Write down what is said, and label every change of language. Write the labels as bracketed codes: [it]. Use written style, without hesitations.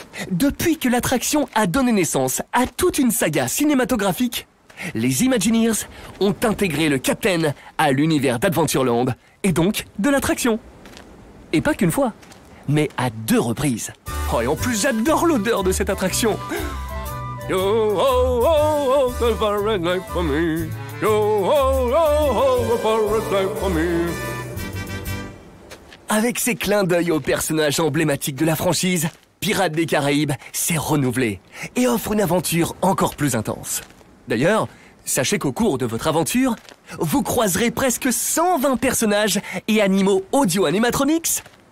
[fr] Depuis que l'attraction a donné naissance à toute une saga cinématographique, les Imagineers ont intégré le Captain à l'univers d'Adventureland et donc de l'attraction. Et pas qu'une fois, mais à 2 reprises. Oh, et en plus, j'adore l'odeur de cette attraction. [en] Yo, oh, oh, oh, the pirate life for me. Yo, oh, oh, oh, the pirate life for me. [fr] Avec ses clins d'œil aux personnages emblématiques de la franchise, Pirates des Caraïbes s'est renouvelé et offre une aventure encore plus intense. D'ailleurs, sachez qu'au cours de votre aventure, vous croiserez presque 120 personnages et animaux audio-animatronics.